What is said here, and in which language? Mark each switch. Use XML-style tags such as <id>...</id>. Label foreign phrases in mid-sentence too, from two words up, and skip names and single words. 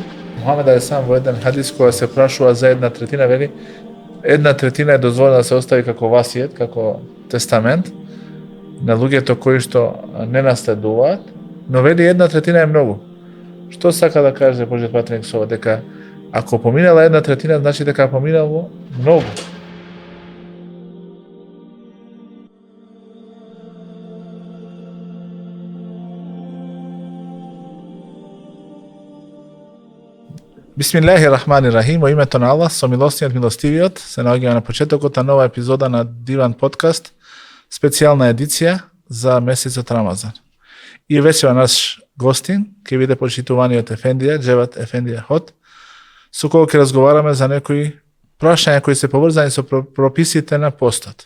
<mk>Мухамед алейхиссалам во еден хадис која се прашува за 1/3, вели 1/3 е дозволена да се остави како васиет, како тестамент на луѓето кои што не наследуваат, но вели 1/3 е многу. Што сака да каже Божиот пратеник со ова, дека ако поминала 1/3, значи дека поминало многу.</mk> <ar>بسم الله الرحمن الرحيم,</ar> <mk>во името на Аллах, со милостиот милостивиот, се наоѓаме на почетокот на нова епизода на Диван подкаст, специјална едиција за месецот Рамазан. И вечера наш гостин ќе биде почитуваниот Ефендија, Џеват Ефендија Хот, со кој ќе разговараме за некои прашања кои се поврзани со прописите на постот.</mk>